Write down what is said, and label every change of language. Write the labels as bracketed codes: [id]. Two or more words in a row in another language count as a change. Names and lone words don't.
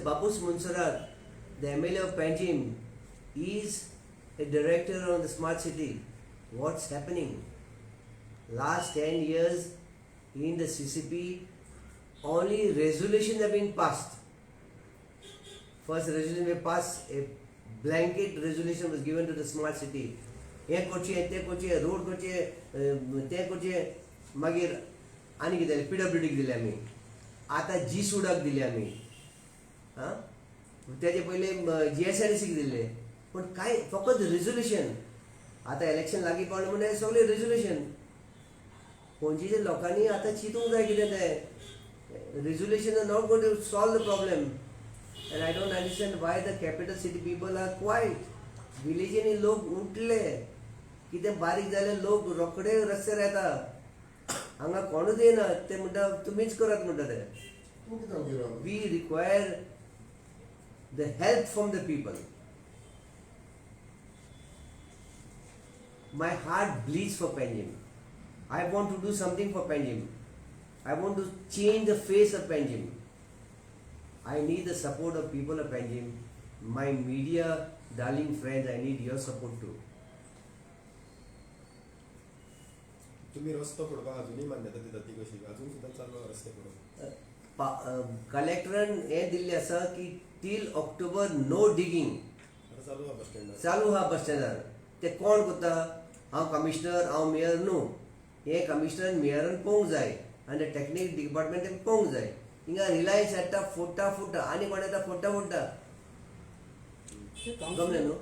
[en] Babus Munsarat, the MLA of Panjim, is a director on the smart city. What's happening? Last 10 years in the CCP, only resolutions have been passed. First resolution we passed, a blanket resolution was given to the smart city. [kok] हे करचे ते करचे रोड करचे ते करचे मागीर आनी कितें PWDक दिले आमी आतां जी सुडाक दिले आमी हां तेजे पयले GSRTCक दिले पूण कांय फकत रेजोल्युशन आतां इलेक्शन लागीं पावलें म्हणल्यार सगळें रेजोल्युशन पणजेच्या लोकांनी आतां चिंतूंक जाय कितें तें रेजोल्युशन [en] are not going to solve the problem and I don't understand why the capital city people are quiet [kok] विलेजींनी लोक उठले कितें बारीक जाले लोक रोखडे रस्त्यार येता हांगा कोणूच येना ते म्हणटा तुमीच करात म्हणटा ते [en] we require the help from the people my heart bleeds for Panjim. I want to do something for Panjim. I want to change the face of Panjim. I need the support of people of Panjim. My media darling friends, I need your support too. [kok] तुम्ही रस्तो पडपाक अजूनही मान्यता दिता ती कशी अजून सुद्धा चालू रस्ते पडप कलेक्टरान हें दिल्लें आसा की [en] till October no digging [kok] चालू आहा बस स्टँडार चालू आहा बस स्टँडार ते कोण करता हांव कमिशनर हांव मेयर न्हू हे कमिशनर मेयरान पळोवंक जाय आनी ते टेक्नीक डिपार्टमेंटान पळोवंक जाय हिंगा रिलायन्स येता फोडटा आनी कोण येता फोडटा गमलें न्हू